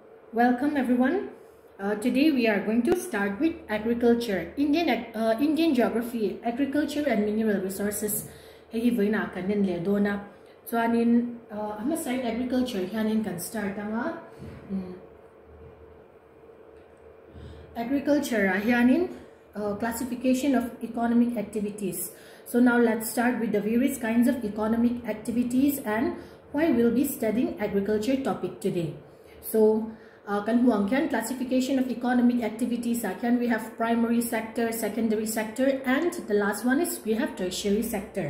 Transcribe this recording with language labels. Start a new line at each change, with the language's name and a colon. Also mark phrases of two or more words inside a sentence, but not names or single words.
English: Welcome everyone. Today we are going to start with agriculture. Indian geography, agriculture and mineral resources.
Mizo: Hei voina kanin le dona. So anin ama side agriculture hanin kan start anga.
English: Agriculture hanin classification of economic activities. So now let's start with the various kinds of economic activities and why we'll be studying agriculture topic today. So classification of economic activities. We have primary sector, secondary sector, and the last one is we have tertiary sector.